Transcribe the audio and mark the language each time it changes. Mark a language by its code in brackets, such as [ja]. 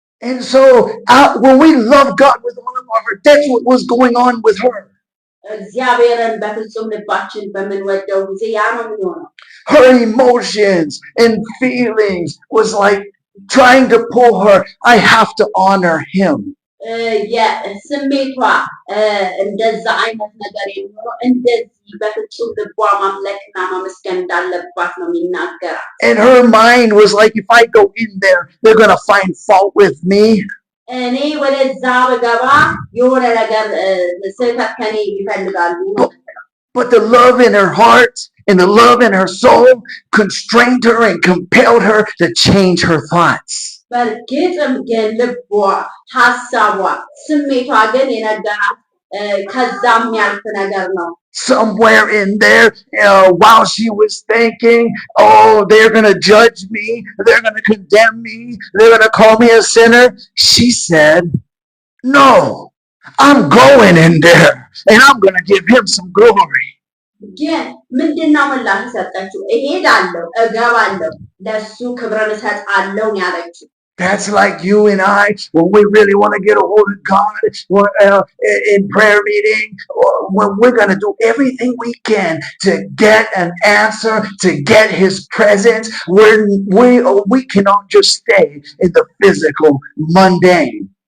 [en] And so when we love God with all of our heart, that's what was going on with her. [am] እግዚአብሔርን በፍጹም ልባችን በምንወደው ጊዜ ያ ነው የሚሆነው። [en] Her emotions and feelings was like trying to pull her, I have to honor him. [am] ስሜቷ እንደዛ አይነት ነገር የሚሆነው እንደዚህ በፍጹም ልቧ ማምለክና ማመስገን እንዳለባት ነው የሚናገራት። [en] And her mind was like, if I go in there, they're going to find fault with me. [am] እኔ ወደዛ በገባ የሆነ ነገር ስህተት ከኔ ይፈልጋሉ። [en] But the love in her heart and the love in her soul constrained her and compelled her to change her thoughts. [am] በእርግጥም ግን ልቧ፣ ሀሳቧ፣ ስሜቷ ግን የነገራት ከዛም ያልፍ ነገር ነው። [en] Somewhere in there, while she was thinking, oh, they're going to judge me, they're going to condemn me, they're going to call me a sinner, she said, no, I'm going in there and I'm going to give him some glory. [am] ግን ምንድነው ምላሽ ሰጠችው? እሄዳለሁ፣ እገባለሁ፣ ለሱ ክብርን እሰጣለሁ ያለችው። [en] That's like you and I when we really want to get a hold of God in prayer meeting, or when we're going to do everything we can to get an answer, to get His presence. We cannot just stay in the physical, mundane.